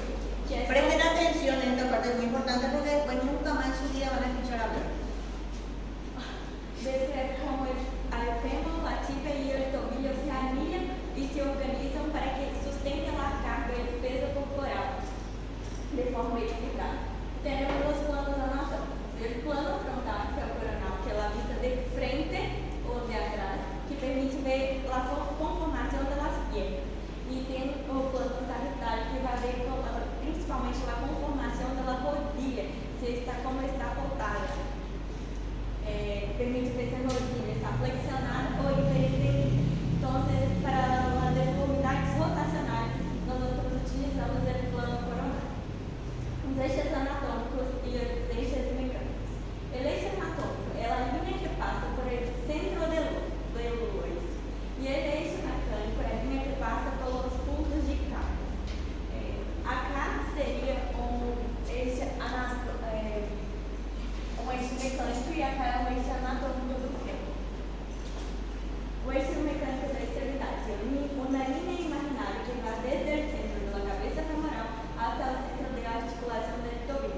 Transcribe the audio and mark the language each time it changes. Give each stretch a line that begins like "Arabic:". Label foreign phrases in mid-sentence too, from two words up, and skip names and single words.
Spanish: Presten atención en esta parte, es muy importante porque después nunca más en su vida van a escuchar hablar. Describe cómo el fémur, la tibia y el tobillo se alinean y se organizan para que sustenten la carga y el peso corporal de forma equilibrada. Tenemos los planos anatómicos. El plano frontal,
Portuguese: que é o coronal, que é a vista de frente ou de atrás, que permite ver a conformação das piernas. E tem o plano sagitário, que vai ver principalmente a conformação da rodilha, se está como está apontada. Permite ver se a rodilha está flexionada ou invertida. Então, para as deformidades rotacionais, nós utilizamos o plano coronal. Os eixos anatômicos e os eixos mecânicos. El eixo anatómico é a linha que passa
Spanish: por el centro del hueso.
Portuguese: E el eixo mecânico é a linha que passa pelos puntos de carga. Acá seria eixo mecânico e acá é um eixo anatômico do fêmur. O eixo mecânico da extremidade é uma linha imaginária que vai desde o centro da cabeça femoral até o centro de articulação do tobillo.